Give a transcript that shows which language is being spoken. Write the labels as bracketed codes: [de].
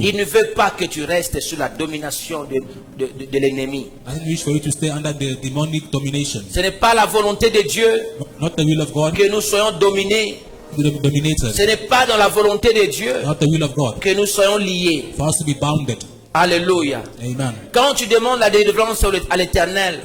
[fr] il ne veut pas que tu restes sous la domination de l'ennemi. [en] doesn't wish for you to stay under the demonic domination. [fr] Ce n'est pas la volonté de Dieu [en] Not the will of God, [fr] que nous soyons dominés. [en] dominated. [fr] Ce n'est pas dans la volonté de Dieu [en] Not the will of God, [fr] que nous soyons liés. [en] for us to be bounded. [fr] Alléluia. [en] Amen. [fr] Quand tu demandes la délivrance à l'Éternel,